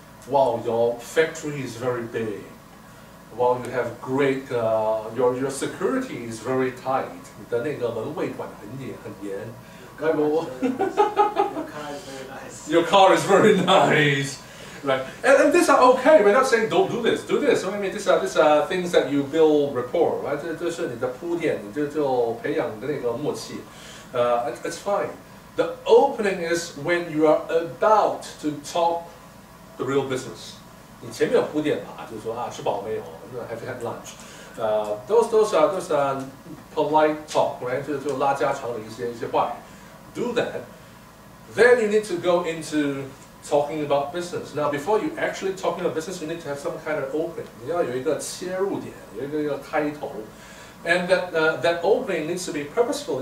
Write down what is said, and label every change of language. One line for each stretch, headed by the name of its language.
English: Wow, your factory is very big. Wow, you have great, your security is very tight.
Chinese: 你的那个门卫管很严。
English: Your car is very nice. Your car is very nice. Right, and these are okay. We're not saying don't do this, do this. So I mean, these are things that you build rapport, right?
Chinese: 这是你的铺垫，你就培养你的那个默契。
English: It's fine. The opening is when you are about to talk the real business.
Chinese: 你前面有铺垫嘛，就是说吃饱没有？
English: Have you had lunch? Those are polite talk, right?
Chinese: 就拉家常的一些话。
English: Do that. Then you need to go into talking about business. Now, before you actually talking about business, you need to have some kind of opening.
Chinese: 你要有一个切入点，有一个开头，
English: and that opening needs to be purposeful.